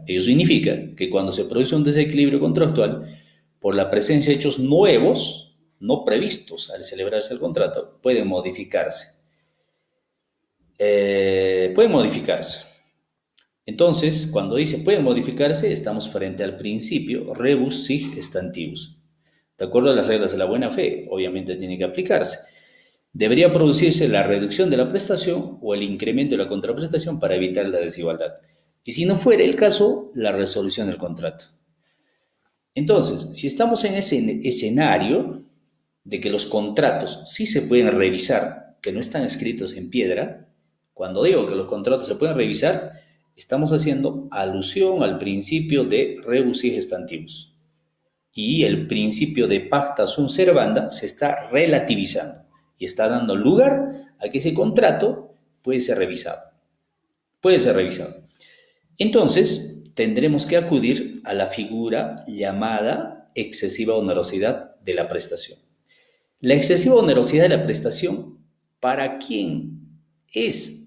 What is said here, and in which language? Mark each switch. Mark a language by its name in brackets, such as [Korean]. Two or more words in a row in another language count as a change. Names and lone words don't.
[Spanish] Ello significa que cuando se produce un desequilibrio contractual, por la presencia de hechos nuevos, no previstos al celebrarse el contrato, pueden modificarse. Entonces, cuando dice pueden modificarse, estamos frente al principio [Latin] rebus sic stantibus. [Spanish] De acuerdo a las reglas de la buena fe, obviamente tiene que aplicarse. Debería producirse la reducción de la prestación o el incremento de la contraprestación para evitar la desigualdad. Y si no fuera el caso, la resolución del contrato. Entonces, si estamos en ese escenario de que los contratos sí se pueden revisar, que no están escritos en piedra, cuando digo que los contratos se pueden revisar, estamos haciendo alusión al principio de [Latin] rebus sic stantibus. [Spanish] Y el principio de [Latin] pacta sunt servanda [Spanish] se está relativizando y está dando lugar a que ese contrato puede ser revisado. Puede ser revisado. Entonces, tendremos que acudir a la figura llamada excesiva onerosidad de la prestación. La excesiva onerosidad de la prestación, ¿para quién es?